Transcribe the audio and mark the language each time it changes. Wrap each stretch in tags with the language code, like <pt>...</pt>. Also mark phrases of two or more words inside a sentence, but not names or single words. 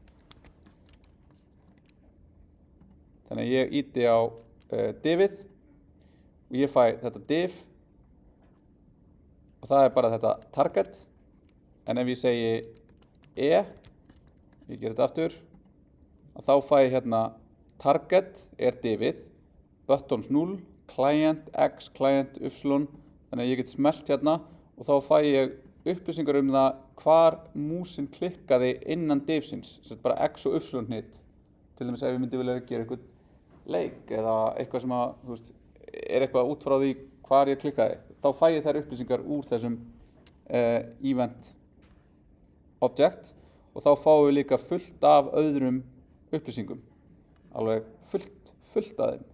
<is>Þannig að ég ýti á divið og ég fæ þetta div og það bara þetta target. En ef ég segi ég ger þetta aftur, og þá fæ ég hérna target divið, buttons 0,</is> <en>client x, client y,</en> <is>þannig að ég get smellt hérna og þá fæ ég upplýsingar það hvar músin klikkaði innan divsins, sem bara x og y hnit. Til dæmis ef ég myndi vilja gera eitthvað leik eða eitthvað sem að, þú veist, eitthvað út frá því hvar ég klikkaði, þá fæ ég þær upplýsingar úr þessum</is> <en>event object</en> <is>og þá fáum við líka fullt af öðrum upplýsingum, alveg fullt af þeim.</is>